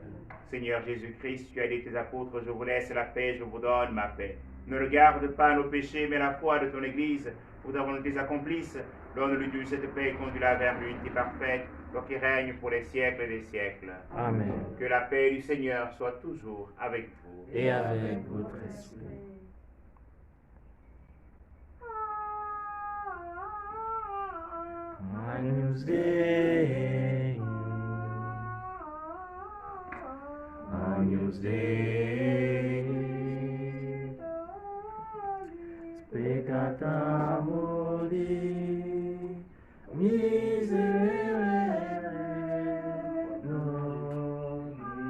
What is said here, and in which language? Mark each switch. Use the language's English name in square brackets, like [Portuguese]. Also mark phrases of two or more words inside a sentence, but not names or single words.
[French] Seigneur Jésus-Christ, tu as dit tes apôtres, je vous laisse la paix, je vous donne ma paix. Ne regarde pas nos péchés, mais la foi de ton Église, pour ta volonté accomplisse. Donne-lui cette paix et conduis-la vers l'unité parfaite, toi qui règnes pour les siècles et des siècles. Amen. Que la paix du Seigneur soit toujours avec vous. Et avec votre esprit. [Latin] Agnus Dei, Agnus Dei, peccata mori, miserere nobis.